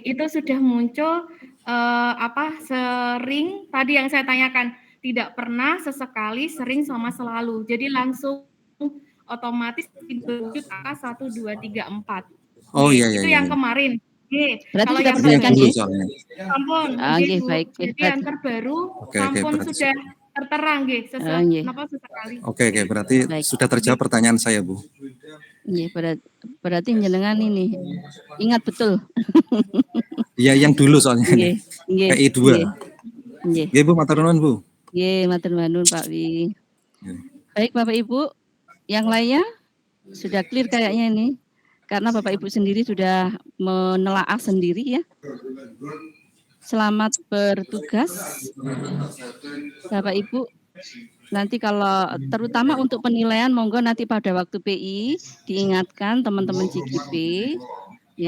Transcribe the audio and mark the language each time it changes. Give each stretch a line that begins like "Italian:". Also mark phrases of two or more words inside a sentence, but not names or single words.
Indonesian: Itu sudah muncul sering tadi yang saya tanyakan, tidak pernah, sesekali, sering sama selalu. Jadi langsung otomatis wujud angka 1 2 3 4. Oh iya Itu iya. yang kemarin. Berarti Kalau sudah yang perbaikan dulu ya? soalnya.
Javanese: Sampun, nggih, Bu.
Indonesian: baik.
Javanese: Jadi yang terbaru sampun
Indonesian: berarti sudah
Javanese: terterang nggih, nggih.
Indonesian: sesekali. Oke, berarti Baik. sudah terjawab pertanyaan saya, Bu.
Javanese: Nggih, berarti jenengan ini ingat betul.
Indonesian: Iya, yang dulu soalnya
Javanese: Nggih, nggih.
Indonesian: PI 2.
Javanese: Nggih. Nggih,
Indonesian: Bu,
Javanese: matur nuwun, Bu. Nggih, matur nuwun Pak Wi. Nggih.
Indonesian: Baik Bapak Ibu, yang lainnya sudah
English: clear
Indonesian: kayaknya ini. Karena Bapak Ibu sendiri sudah menelaah sendiri ya. Selamat bertugas Bapak Ibu. Nanti kalau terutama untuk penilaian monggo nanti pada waktu PI diingatkan teman-teman CGP ya.